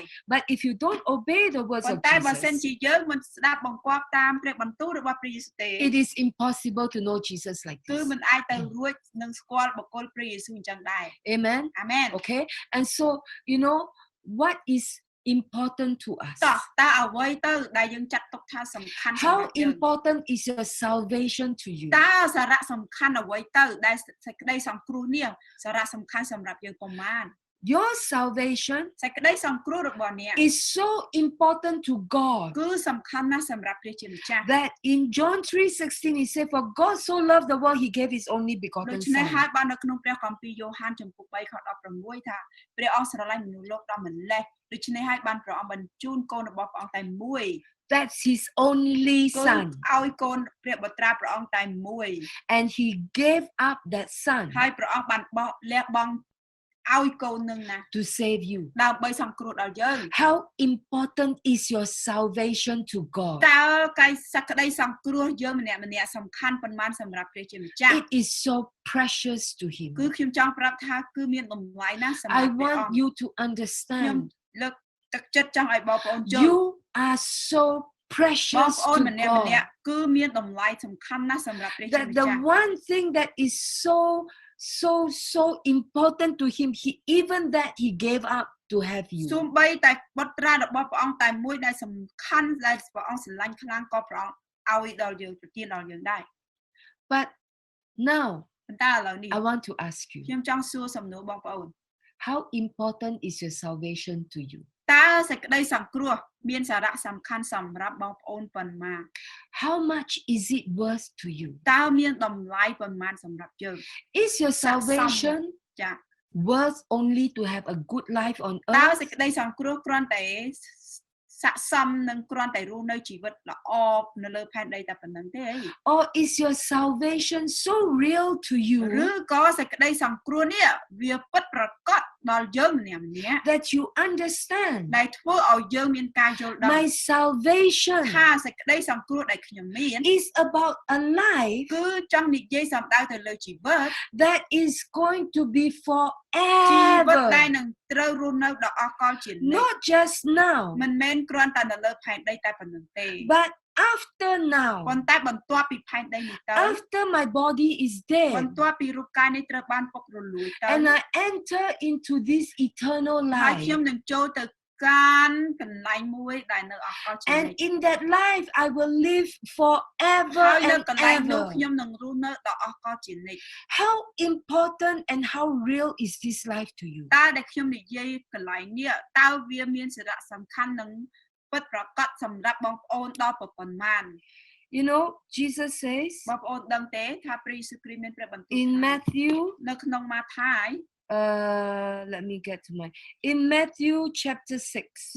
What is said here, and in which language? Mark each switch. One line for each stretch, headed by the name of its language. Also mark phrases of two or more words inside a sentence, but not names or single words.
English: But if you don't obey the words
Khmer: ប៉ុ
English: of
Khmer: ន្តែបើសិន
English: Jesus,
Khmer: ជាយើងមិនស្ដាប់បង្គាប់តាមព្រះបន្ទូលរបស់ព្រះយេស៊ូវទេ
English: it is impossible to know Jesus like
Khmer: គឺ
English: this.
Khmer: មិនអាចទៅរួចនឹងស្គាល់បុគ្គលព្រះយេស៊ូវអញ្ចឹងដែរ
English: Amen.
Khmer: អាមែន
English: Okay. And so, what is important to us?
Khmer: តើអ្វីទៅដែលយើងចាត់ទុកថាសំខាន់សម្
English: How
Khmer: រាប់យើង
English: important is your salvation to you?
Khmer: តើសារៈសំខាន់អ្វីទៅដែលសេចក្តីសង្គ្រោះនេះសារៈសំខាន់សម្រាប់យើងប៉ុន្មាន
English: Your salvation
Khmer: សេចក្តីសង្គ្រោះរបស់អ្នក
English: is so important to God
Khmer: គឺសំខាន់ណាស់សម្រាប់ព្រះជាម្ចាស់
English: that in John 3:16 he said, "For God so loved the world, he gave his only
Khmer: ដូ
English: begotten
Khmer: ច្នេះហើយ
English: Son."
Khmer: បាននៅក្នុងព្រះគម្ពីរយ៉ូហានចំពុក3ខ16ថាព្រះអង្គស្រឡាញ់មនុស្សលោកដល់ម្លេះដូច្នេះហើយបានព្រះអង្គបញ្ជូនកូនរបស់ព្រះអង្គតែមួយ
English: That's his only
Khmer: គឺ
English: Son,
Khmer: ឲ្យកូនព្រះបុត្រាព្រះអង្គតែមួយ
English: and he gave up that Son
Khmer: ហើយព្រះអង្គបានលះបង់ឲ្យកូននឹងណា
English: to save you.
Khmer: ដើម្បីសង្គ្រោះដល់យើង
English: How important is your salvation to God?
Khmer: តើកាយសក្តីសង្គ្រោះយើងម្នាក់សំខាន់ប៉ុន្មានសម្រាប់ព្រះជាម្ចាស់
English: It is so precious to him.
Khmer: គឺខ្ញុំចង់ប្រាប់ថាគឺមានតម្លៃណាស់សម្រាប់
English: I
Khmer: ព្រះអ
English: want
Khmer: ង្គ
English: you to
Khmer: ខ្ញុំ
English: understand
Khmer: លើកទឹកចិត្តចង់ឲ្យបងប្អូនយល់
English: you are so
Khmer: បង
English: precious
Khmer: ប្អូន
English: to
Khmer: ម្នាក់
English: God
Khmer: គឺមានតម្លៃសំខាន់ណាស់សម្រាប់ព្រះជា
English: that
Khmer: ម្
English: the
Khmer: ចាស់
English: one thing that is so important to him, even that he gave up to have you.
Khmer: សូម្បីតែបុត្រារបស់ព្រះអង្គតែមួយដែលសំខាន់ដែលព្រះអង្គស្រឡាញ់ខ្លាំងក៏ព្រះអង្គឲ្យដល់យើងប្រទានដល់យើងដែរ
English: But now
Khmer: ប៉ុន្តែឥឡូវនេះ
English: I want to ask you,
Khmer: ខ្ញុំចង់សួរសំណួរបងប្អូន
English: how important is your salvation to you?
Khmer: តើសេចក្តីសង្គ្រោះមានសារៈសំខាន់សម្រាប់បងប្អូនប៉ុន្មាន
English: How much is it worth to you?
Khmer: តើមានតម្លៃប៉ុន្មានសម្រាប់យើង
English: Is your salvation
Khmer: ចា
English: worth only to have a good life on
Khmer: តើ
English: earth?
Khmer: សេចក្តីសង្គ្រោះគ្រាន់តែស័ក្តិសមនឹងគ្រាន់តែរស់នៅជីវិតល្អនៅលើផែនដីតែប៉ុណ្្នឹងទេ
English: Or is your salvation so real to
Khmer: ឬ
English: you
Khmer: ក៏សេចក្តីសង្គ្រោះនេះវាពិតប្រាកដដល់យើងម្នាក់ៗ
English: that you understand
Khmer: ដែលធ្វើឲ្យយើងមានការយល់ដឹង
English: my salvation
Khmer: ថាសេចក្តីសង្គ្រោះដែលខ្ញុំមាន
English: is about a life
Khmer: គឺចង់និយាយសំដៅទៅលើជីវិត
English: that is going to be
Khmer: ជីវិត
English: forever,
Khmer: ដែលនឹងត្រូវរស់នៅដល់អស់កលជានិច្ច
English: not just now,
Khmer: មិនមែនគ្រាន់តែនៅលើផែនដីតែប៉ុណ្្នឹងទេ
English: but after now,
Khmer: ប៉ុន្តែបន្ទាប់ពីផែនដីនេះទៅ
English: after my body is
Khmer: បន្
English: dead
Khmer: ទាប់ពីរូបកាយនេះត្រូវបានពុករលួយទៅ
English: and I enter into this eternal
Khmer: ហើយ
English: life,
Khmer: ខ្ញុំនឹងចូលទៅកាន់កន្លែងមួយដែលនៅអស់កលជានិ
English: and
Khmer: ច្ច
English: in that life I will live forever
Khmer: ហើយនៅ
English: and
Khmer: កន្លែងនោះ
English: ever.
Khmer: ខ្ញុំនឹងរស់នៅដល់អស់កលជានិច្ច
English: How important and how real is this life to you?
Khmer: តើដែលខ្ញុំនិយាយកន្លែងនេះតើវាមានសារៈសំខាន់និងពិតប្រាកដសម្រាប់បងប្អូនដល់ប៉ុណ្ណា
English: You know, Jesus says
Khmer: បងប្អូនដឹងទេថាព្រះយេស៊ូវគ្រីស្ទមានព្រះបន្ទូល
English: in
Khmer: ថា
English: Matthew,
Khmer: នៅក្នុងម៉ាថាយ
English: let me get to in Matthew chapter 6,